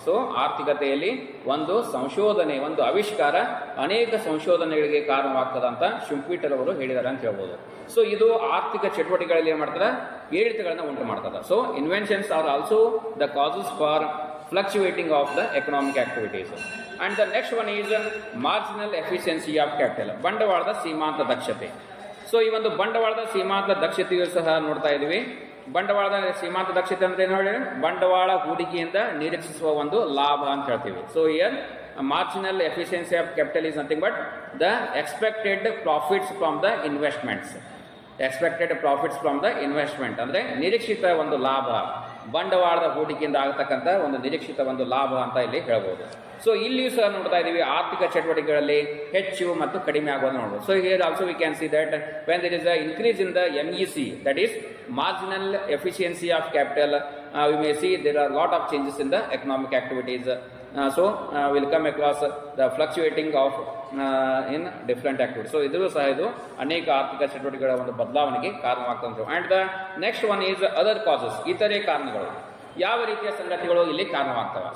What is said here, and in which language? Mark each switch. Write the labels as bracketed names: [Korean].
[Kannada] So ಆರ್ಥಿಕತೆಯಲ್ಲಿ ಒಂದು ಸಂಶೋಧನೆ, ಒಂದು ಆವಿಷ್ಕಾರ ಅನೇಕ ಸಂಶೋಧನೆಗಳಿಗೆ ಕಾರಣವಾಗ್ತದೆ ಅಂತ ಶುಂಪೀಟರ್ ಅವರು ಹೇಳಿದ್ದಾರೆ ಅಂತ ಹೇಳ್ಬೋದು. ಸೊ ಇದು ಆರ್ಥಿಕ ಚಟುವಟಿಕೆಗಳಲ್ಲಿ ಏನು ಮಾಡ್ತಾರೆ, ಏರಿಳಿತಗಳನ್ನ ಉಂಟು ಮಾಡ್ತದೆ. [English] So inventions are also the causes for fluctuating of the economic activities. And the next one is marginal efficiency of capital, [Kannada] ಬಂಡವಾಳದ ಸೀಮಾಂತ ದಕ್ಷತೆ. ಸೊ ಈ ಒಂದು ಬಂಡವಾಳದ ಸೀಮಾಂತ ದಕ್ಷತೆಯು ಸಹ ನೋಡ್ತಾ ಇದೀವಿ. ಬಂಡವಾಳದ ಸೀಮಾಂತ ದಕ್ಷತೆ ಅಂತ ಏನು ಹೇಳಿ, ಬಂಡವಾಳ ಹೂಡಿಕೆಯಿಂದ ನಿರೀಕ್ಷಿಸುವ ಒಂದು ಲಾಭ ಅಂತ ಹೇಳ್ತೀವಿ. [English] So here marginal efficiency of capital is nothing but the expected profits from the investments. Expected profits from the investment [Kannada] ಅಂದರೆ ನಿರೀಕ್ಷಿತ ಒಂದು ಲಾಭ, ಬಂಡವಾಳದ ಹೂಡಿಕೆಯಿಂದ ಆಗತಕ್ಕಂಥ ಒಂದು ನಿರೀಕ್ಷಿತ ಒಂದು ಲಾಭ ಅಂತ ಇಲ್ಲಿ ಹೇಳ್ಬೋದು. ಸೊ ಇಲ್ಲಿಯೂ ಸಹ ನೋಡ್ತಾ ಇದ್ದೀವಿ ಆರ್ಥಿಕ ಚಟುವಟಿಕೆಗಳಲ್ಲಿ ಹೆಚ್ಚು ಮತ್ತು ಕಡಿಮೆ ಆಗೋದು ನೋಡ್ಬೋದು. [English] So here also we can see that when there is a increase in the MEC, that is marginal efficiency of capital, we may see there are lot of changes in the economic activities. So we'll come across the fluctuating of in different activities. [Kannada] So ಇದು ಸಹ ಇದು ಅನೇಕ ಆರ್ಥಿಕ ಚಟುವಟಿಕೆಗಳ ಒಂದು ಬದಲಾವಣೆಗೆ ಕಾರಣವಾಗ್ತದೆ. [English] and the next one is other causes, [Kannada] ಇತರೆ ಕಾರಣಗಳು. ಯಾವ ರೀತಿಯ ಸಂಗತಿಗಳು ಇಲ್ಲಿ ಕಾರಣವಾಗ್ತವೆ?